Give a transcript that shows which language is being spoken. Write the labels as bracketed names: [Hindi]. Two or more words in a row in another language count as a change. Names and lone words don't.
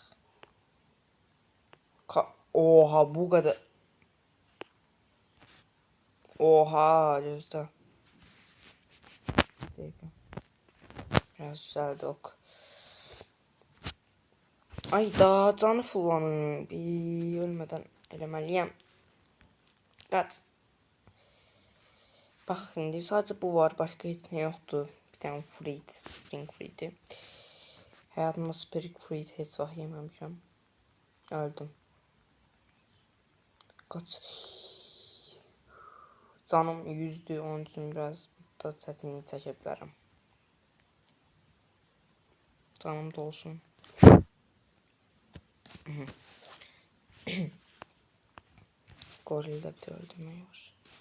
[Turkish] Oha bu kadar. Oha gözde. Biraz güzeldi ok. [Azerbaijani] Ay daha canı fullanır. Bir ölmeden eləməliyəm. Qaç. Bax indi sadece bu var. Başka heç nə yoxdur. [Turkish] Bir tane fruit. [English] Spring fruit'i. [Azerbaijani] Hayatımda [English] spring fruit [Azerbaijani] heç vaxt yeməmişəm. [Turkish] Öldüm. Kaç. Canım 100'dü. [Azerbaijani] Onun için biraz burada çətinlik çəkə bilərəm. [Turkish] Canım da olsun. Gorilde bir de öldürmeyi var.